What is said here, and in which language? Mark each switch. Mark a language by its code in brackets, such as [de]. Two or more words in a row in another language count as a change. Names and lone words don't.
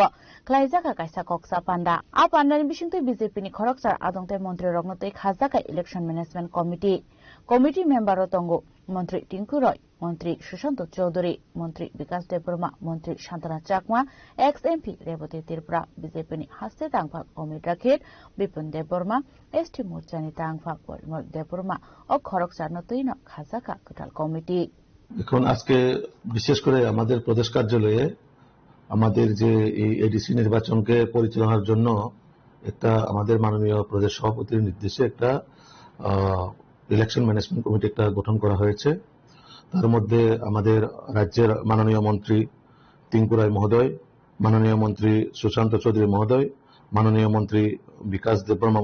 [trp] Klaizaka Kaisa Koksa Panda A Pandan Bishukti BJP ni Khoraksa Adong Te Montri Rognotoi Khazaka [en] Election Management Committee member [trp] Otongo Montri Tinku Roy Montri Shushanto Chaudhary Montri Vikas Deburma Montri Shantana Chakma ex-MP Revati Tripura BJP ni Haste Tangphak Omid Rakhet Bipin Deburma ST Morchani Tangphak Porimol Deburma ও খড়গসার নতুন খাজাকা টোটাল কমিটি [bn] এখন আজকে বিশেষ করে আমাদের প্রদেশ কার্যালয়ে আমাদের যে এই এডিসি নির্বাচনকে পরিচালনার জন্য একটা আমাদের মাননীয় প্রদেশ সভাপতির নির্দেশে একটা ইলেকশন ম্যানেজমেন্ট কমিটি একটা গঠন করা হয়েছে তার মধ্যে আমাদের রাজ্যের মাননীয় মন্ত্রী টিঙ্কু রায় মহোদয় মাননীয় মন্ত্রী সুশান্ত চৌধুরী মহোদয় মাননীয় মন্ত্রী বিকাশ দেববর্মা